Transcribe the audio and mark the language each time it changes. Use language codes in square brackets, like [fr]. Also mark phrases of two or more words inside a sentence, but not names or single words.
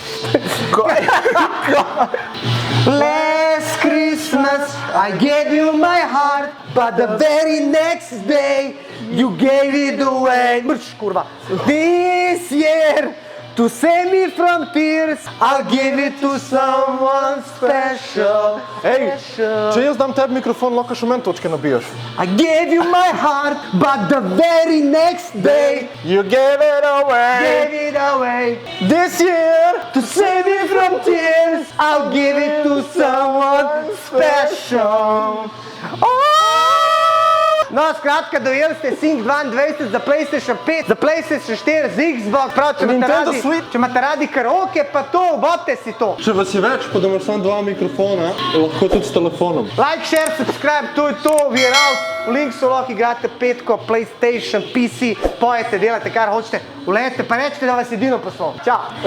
[en] Last Christmas I gave you my heart, but the very next day you gave it away. [sl] Brš, kurva. [en] This year, to save me from tears, I'll give it to someone special. [sl] Ej, če jaz dam tebi mikrofon, lahko še meni točke nabijaš. [en] I gave you my heart, but the very next day You gave it away. gave it away. This year. To save me from tears, I'll give it to someone special. [sl] No, skratka, dojeli ste Sync 22 za PlayStation 5, za PlayStation 4, za Xbox, prav, Nintendo Switch. če imate radi karaoke, pa to, obodite si to. Če vas je več, pa da imaš samo 2 mikrofona, lahko tudi s telefonom. [en] Like, share, subscribe, [sl] to je to, [en] we're out. [sl] V Linksu lahko igrate petko, PlayStation, PC, pojete, delate kar hočete, ulejete, pa rečete, da vas edino poslal. Čau.